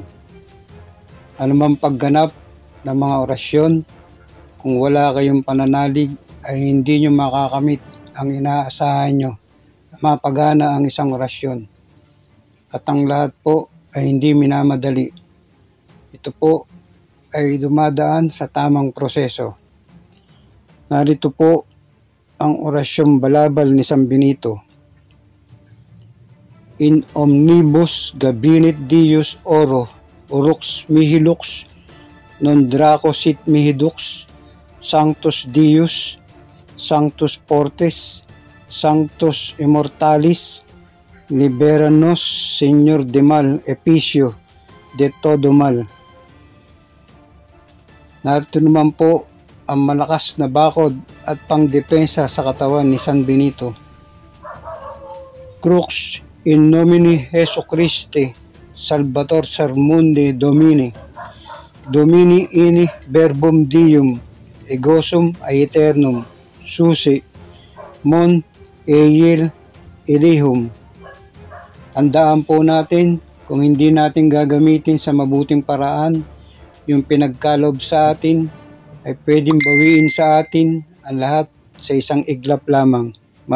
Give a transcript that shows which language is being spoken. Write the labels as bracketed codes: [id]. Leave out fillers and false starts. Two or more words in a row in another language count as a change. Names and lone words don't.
[tl] Anumang pagganap ng mga orasyon, kung wala kayong pananalig ay hindi nyo makakamit ang inaasahan nyo na mapagana ang isang orasyon. At ang lahat po ay hindi minamadali. Ito po ay dumadaan sa tamang proseso. Narito po ang orasyong balabal ni San Benito. [la] In omnibus gabinit Dios oro, urux mihi lux, non draco sit mihi dux, sanctus Dios, sanctus fortes, sanctus immortalis, [es] liberanos Señor de mal, [la] epicio, [es] de todo mal. [tl] Narito naman po ang malakas na bakod at pangdepensa sa katawan ni San Benito. [la] Crux in nomine Jesu Christi, Salvator Sermundi Domini, Domini ini verbum Dium, egosum aeternum, susi, mon eil elihum. [tl] Tandaan po natin, kung hindi natin gagamitin sa mabuting paraan, yung pinagkalob sa atin, ay pwedeng bawiin sa atin ang lahat sa isang iglap lamang.